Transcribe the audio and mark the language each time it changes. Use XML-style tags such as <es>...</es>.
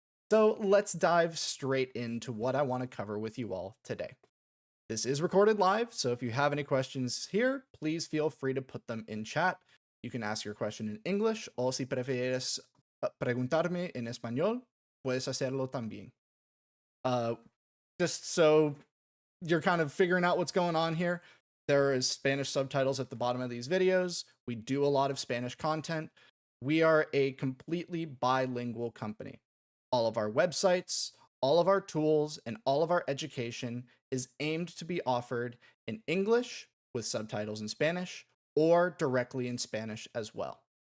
<en>So let's dive straight into what I want to cover with you all today. This is recorded live, so if you have any questions here, please feel free to put them in chat. You can ask your question in English,</en> <es>o si prefieres preguntarme en español, puedes hacerlo también.</es> <en>Just so you're kind of figuring out what's going on here, there is Spanish subtitles at the bottom of these videos. We do a lot of Spanish content. We are a completely bilingual company. All of our websites, all of our tools, and all of our education is aimed to be offered in English with subtitles in Spanish or directly in Spanish as well.</en>